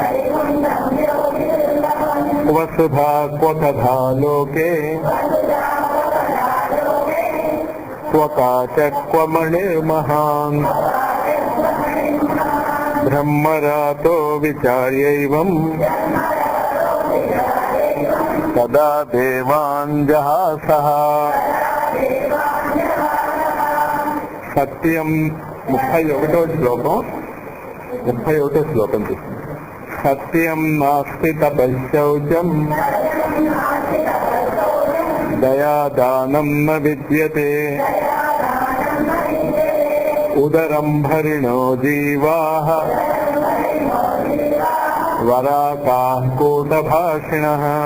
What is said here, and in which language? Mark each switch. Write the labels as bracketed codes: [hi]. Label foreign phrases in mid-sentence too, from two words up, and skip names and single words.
[sa] वसुधा क्व तथा लोके क्व मणिर्महान् ब्रह्मरातो विचार्यैवम् तदा देवान् जहासः। [te] सत्यं 31వ శ్లోకం 31వ శ్లోకం చూస్తుంది. [sa] సత్యం నాస్తి తపశ్చౌచం దయాదానం న విద్యతే ఉదరం భరిణో జీవాః వరాకాః కూటభాషిణః.